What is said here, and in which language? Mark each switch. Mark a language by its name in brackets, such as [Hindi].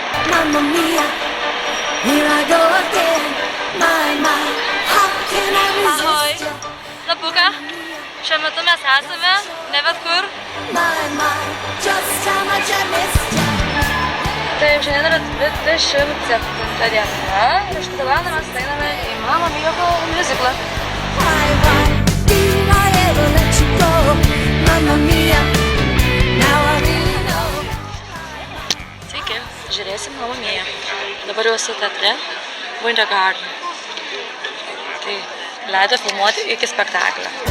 [English] Mamma mia, here I go again. My, how can I Ahoj, resist you? [Lithuanian] Lapuka, šiuo metu mes esame, ne bet kur. [English] My, just how much I missed you. [Lithuanian] Taip, šiandien yra 27 diena ir šitą valandą mes einame į Mamma Mia miuziklą. [English] Why did I ever let you go? Mamma mia, now I really know. [Lithuanian] Sveiki, žiūrėsim Mamma Mia. Dabar jau esu teatre, Winter Garden. Tai leido filmuoti iki spektaklio.